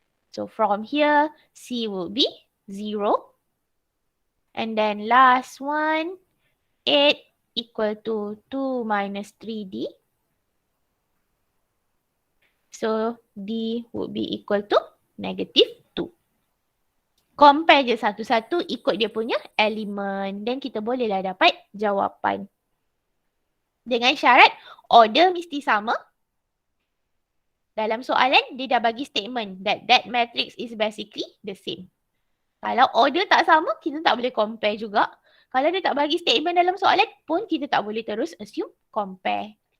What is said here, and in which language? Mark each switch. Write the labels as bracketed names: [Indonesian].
[English] So, from here, C will be 0. And then last one, 8 equal to 2 minus 3D. So, D would be equal to negative 2. [Malay] Compare je satu-satu ikut dia punya elemen. Dan kita bolehlah dapat jawapan. Dengan syarat order mesti sama. Dalam soalan, dia dah bagi [English] statement that matrix is basically the same. [Malay] Kalau order tak sama, kita tak boleh compare juga. Kalau dia tak bagi statement dalam soalan pun, kita tak boleh terus assume compare.